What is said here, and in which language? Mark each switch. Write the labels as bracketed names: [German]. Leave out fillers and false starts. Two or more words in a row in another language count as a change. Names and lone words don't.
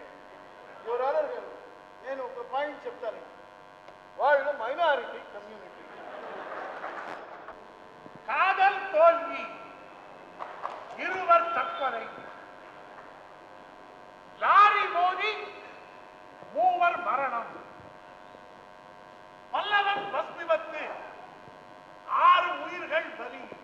[English] Your Honor [Telugu] గారు, నేను ఒక పాయింట్ చెప్తాను. వాళ్ళు మైనారిటీ కమ్యూనిటీ. [Tamil] காதல் தோல்வி, இருவர் தற்கொலை, லாரி மோதி 3 மரணம், பல்லவன் பஸ் விபத்து 6 உயிர்கள் பலி.